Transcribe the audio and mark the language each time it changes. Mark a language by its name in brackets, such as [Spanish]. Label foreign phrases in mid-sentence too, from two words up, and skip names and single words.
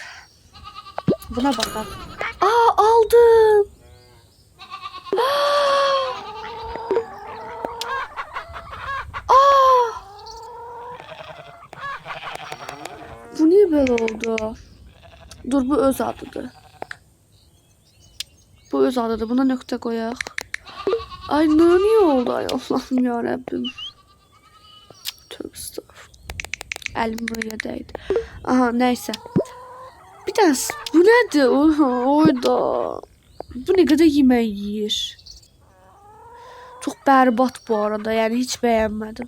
[Azerbaijani] Buna baxaq. Aa aldım. Aa! [Turkish] Bu niye böyle oldu? [Azerbaijani] Dur bu öz adıdır. Bu öz adıdır. Buna nöqtə qoyaq. [Turkish] Ay niye oldu ay Allah'ım yarabbim. Tövbe estağfurullah. Elim buraya değdi. Aha neyse. Bir tane bu nedir? Oyda. Bu ne kadar yemek yiyir. Çok berbat bu arada. Yani hiç beğenmedim.